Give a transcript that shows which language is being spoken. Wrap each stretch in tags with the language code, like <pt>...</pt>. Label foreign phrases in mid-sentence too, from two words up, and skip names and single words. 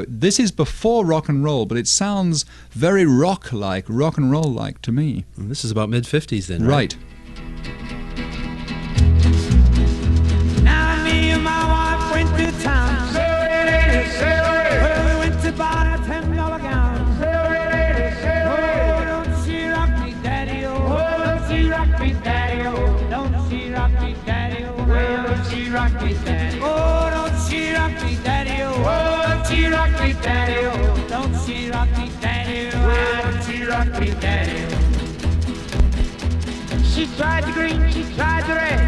<en>This is before rock and roll, but it sounds very rock-like, rock and roll-like to me. Well, this is about mid-50s then, right? Now me and my wife went to town. Well, we went to buy a $10 gown. Oh, don't she rock me, daddy-o. Don't she rock me, daddy-o. Don't she rock me, daddy-o. Well, don't she rock me, daddy-o. Oh, don't she rock me, daddy-o. Oh, don't she rock me, daddy-o. Don't she rock me, daddy-o. Well, don't she rock me, daddy-o. She tried the green, she tried the red.</en>